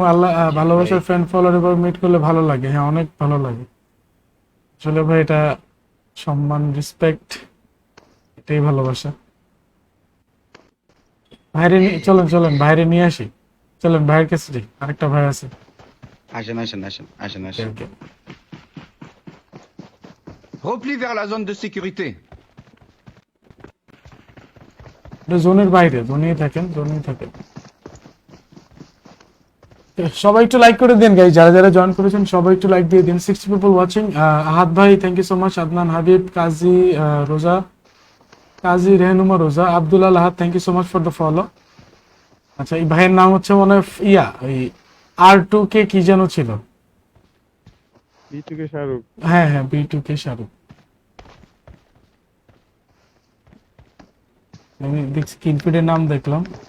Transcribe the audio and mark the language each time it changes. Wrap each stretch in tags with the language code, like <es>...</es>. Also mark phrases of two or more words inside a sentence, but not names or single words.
<bn>আল্লাহ ভালোবাসার</bn> <en>friend follower</en> <bn>এবার মিট করলে ভালো লাগে। হ্যাঁ, অনেক ভালো লাগে আসলে ভাই, এটা সম্মান, রেসপেক্ট, এটাই ভালোবাসা। বাইরে চলেন, চলেন বাইরে নিয়ে আসি, চলেন ভাইয়ের কাছে যাই, আরেকটা ভাই আছে। আসেন আসেন আসেন আসেন আসেন। Okay.</bn> <fr>Repli vers la zone de sécurité.</fr> <bn>এটা জোনের বাইরে, জোনেই থাকেন, জোনেই থাকেন। সবাই একটু লাইক করে দেন গাইস, যারা যারা জয়েন করেছেন সবাই একটু লাইক দিয়ে দিন।</bn> <en>60 people watching.</en> <bn>আহাদ ভাই,</bn> <en>thank you so much.</en> <bn>আদনান হাবিব, কাজী রোজা, কাজী রেহনুমা রোজা, আব্দুল্লাহ আহাদ,</bn> <en>thank you so much for the follow.</en> <bn>আচ্ছা, এই ভাইয়ের নাম হচ্ছে মনে হয় ইয়া, ওই R2K কি যেন ছিল। B2K শাহরুখ। হ্যাঁ হ্যাঁ, B2K শাহরুখ। আমি দেখছি কিলফিডের নাম দেখলাম।</bn>